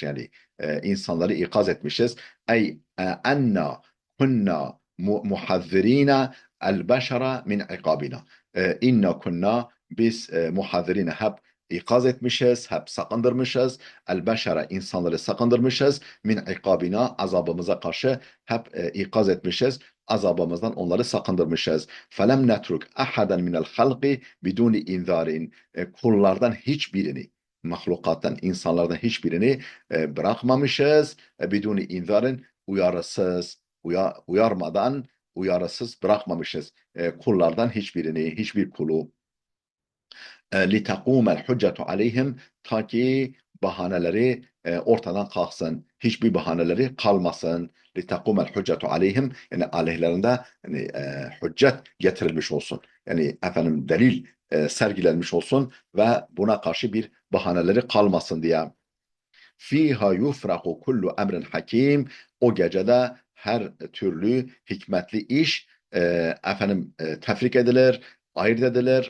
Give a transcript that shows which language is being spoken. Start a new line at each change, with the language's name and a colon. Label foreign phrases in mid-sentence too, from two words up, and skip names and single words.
Turkish: Yani insanları ikaz etmişiz. Ey
Arabic: إنا كنا محذرين البشر من عقابنا. إنا كنا,
Turkish: biz muhazzirine hep ikaz etmişiz, hep sakındırmışız.
Arabic: البشر,
Turkish: insanları sakındırmışız.
Arabic: من عقابنا,
Turkish: azabımıza karşı hep ikaz etmişiz. Azabımızdan onları sakındırmışız.
Arabic: فَلَمْ نَتْرُكْ أَحَدًا مِنَ الْخَلْقِ بِدُونِ اِنْذَارٍ.
Turkish: Kullardan hiçbirini, mahlukattan, insanlardan hiçbirini bırakmamışız.
Arabic: بدون إنذار,
Turkish: uyarısız, uyarmadan, uyarısız bırakmamışız. Kullardan hiçbirini, hiçbir kulu.
Arabic: لِتَقُومَ الْحُجَّةُ عَلَيْهِمْ,
Turkish: ta ki bahaneleri ortadan kalksın. Hiçbir bahaneleri kalmasın.
Arabic: لِتَقُومَ الْحُجَّةُ عَلَيْهِمْ,
Turkish: yani aleyhlerinde yani, hüccet getirilmiş olsun. Yani efendim delil sergilenmiş olsun ve buna karşı bir bahaneleri kalmasın diye.
Arabic: فيها يفرق كل أمر حكيم.
Turkish: O gecede her türlü hikmetli iş tefrik edilir, ayırt edilir.